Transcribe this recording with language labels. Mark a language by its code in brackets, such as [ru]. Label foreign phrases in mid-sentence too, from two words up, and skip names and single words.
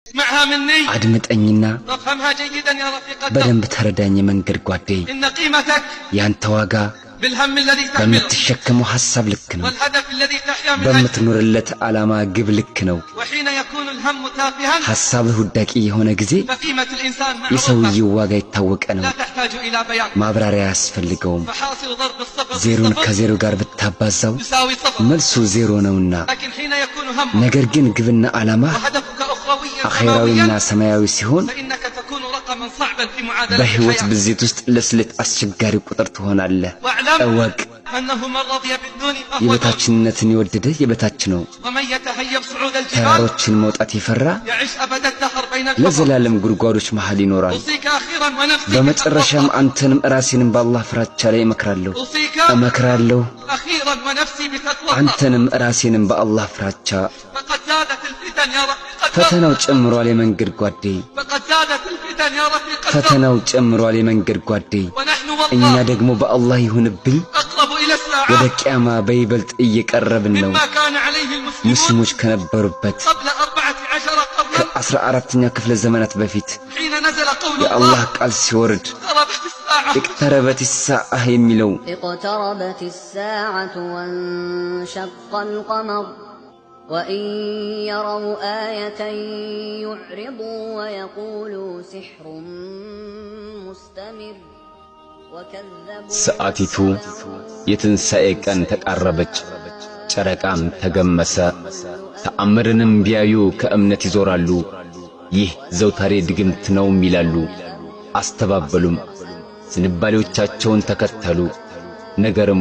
[ar] اسمعها مني [am] አድምጠኝና [ar] وافهمها جيدا يا رفيق الدرب [am] በደንብ ተረዳኝ መንገድ ጓዴ [ar] إن قيمتك [am] ያንተ ዋጋ [ar] بالهم الذي تحمله [am] በምትሸከመው ሐሳብ ልክ ነው [ar] والهدف الذي تحيا من أجله [am] በምትኖርለት ዓላማ ግብ ልክ ነው [ar] وحين يكون الهم تافها [am] ሐሳብህ ውዳቂ የሆነ ጊዜ [ar] فقيمة الإنسان [am] የሰውየው [ar] معروفة [am] ዋጋ የታወቀ ነው [ar] لا تحتاج إلى بيان [am] ማብራሪያ ያስፈልገውም [ar] فحاصل ضرب الصفر [am] ዜሮን ከዜሮ ጋር ብታባዛው [ar] يساوي صفر [am] መልሱ ዜሮ ነውና [ar] لكن حين يكون همك [am] ነገር ግን ግብና ዓላማ [ar] وهدفك أخروي [am] አኺራዊና ሰማያዊ ሲሆን [ar] فإنك تكون رقما صعبا في معادلة [am] በህይወት [ar] الحياة [am] ብዜት ውስጥ ለስለት አስቸጋሪ ቁጥር ትሆናለህ [ar] واعلم [am] እወቅ [ar] أنه من رضي بالدون فهو دون [am] የበታችነትን የወደደ የበታች ነው [ar] ومن يتهيب صعود الجبال [am] ተራሮችን መውጣት ይፈራ [ar] يعيش أبد الدهر بين الكفر [am] ለዘላለም ጉድጓዶች መሃል ይኖራል [ar] أوصيك أخيرا ونفسي [am] በመጨረሻም አንተንም ራሴንም በአላህ ፍራቻ ላይ እመክራለሁ [ar] أوصيك [am] እመክራለሁ [ar] أخيرا ونفسي بتقوى [am] አንተንም ራሴንም በአላህ ፍራቻ [ar] فقد زادت الفتن يا رفيق الدرب [am] ፈተናው ጨምሯል የመንገድ ጓዴ [ar] فقد زادت الفتن يا رفيق الدرب [am] ፈተናው ጨምሯል የመንገድ ጓዴ [ar] ونحن [am] እኛ [ar] والله [am] ደግሞ በአላህ ይሁንብኝ [ar] أقرب إلى [am] ወደ [ar] الساعة [am] ቂያማ በይበልጥ እየቀረብን ነው [ar] مما كان عليه المسلمون [am] ሙስሊሞች ከነበሩበት [ar] قبل 14 قرنا [am] ከ14ኛ ክፍለ ዘመናት በፊት [ar] حين نزل قول [am] የአላህ [ar] الله [am] ቃል ሲወርድ [ar] اقتربت الساعة اقتربت الساعة የሚለው اقتربت الساعة وانشق القمر وإن يروا آية يعرضوا ويقولوا سحر مستمر وكذبوا [am] ሰዓቲቱ የትንሣኤ ቀን ተቃረበች ጨረቃም ተገመሰ ተአምርንም ቢያዩ ከእምነት ይዞራሉ ይህ ዘውታሬ ድግምት ነው ይላሉ አስተባበሉም ዝንባሌዎቻቸውን ተከተሉ ነገርም